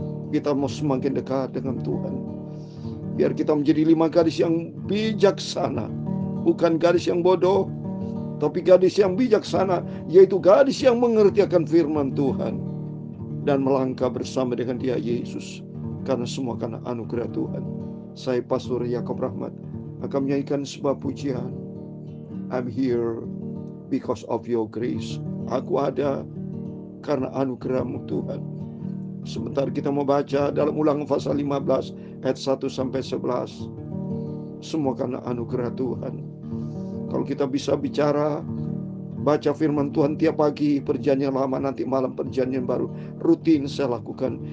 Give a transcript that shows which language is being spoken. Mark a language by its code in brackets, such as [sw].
[id] Kita mau semakin dekat dengan Tuhan. Biar kita menjadi 5 gadis yang bijaksana, bukan gadis yang bodoh, tapi gadis yang bijaksana, yaitu gadis yang mengerti akan firman Tuhan dan melangkah bersama dengan Dia Yesus, karena semua karena anugerah Tuhan. Saya Pastor Yakob Rahmat akan menyanyikan sebuah pujian. [en] I'm here because of your grace. [id] Aku ada karena anugerah-Mu Tuhan. Sebentar kita mau baca dalam Ulangan pasal 15 ayat 1 sampai 11. Semua karena anugerah Tuhan. Kalau kita bisa bicara, baca firman Tuhan tiap pagi, perjanjian lama, nanti malam perjanjian baru, rutin saya lakukan.